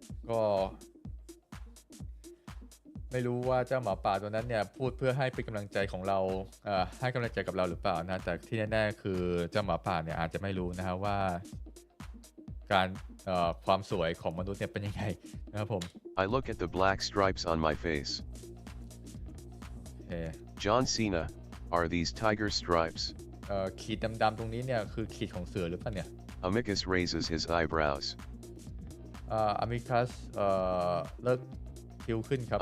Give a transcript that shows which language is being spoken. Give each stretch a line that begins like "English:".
Thai: ก็ไม่รู้ว่าเจ้าหมาป่าตัวนั้นเนี่ยพูดเพื่อให้เป็นกำลังใจของเราให้กำลังใจกับเราหรือเปล่านะแต่ที่แน่ๆคือเจ้าหมาป่าเนี่ยอาจจะไม่รู้นะฮะว่าการความสวยของมนุษย์เนี่ยเป็นยังไงนะครับผม
English: I look at the black stripes on my face. John Cena, are these tiger stripes?
Thai: ขีดดำๆตรงนี้เนี่ยคือขีดของเสือหรือเปล่าเนี่ย
English: Amicus raises his eyebrows.
Thai: Amicus เลิกคิ้วขึ้นครับ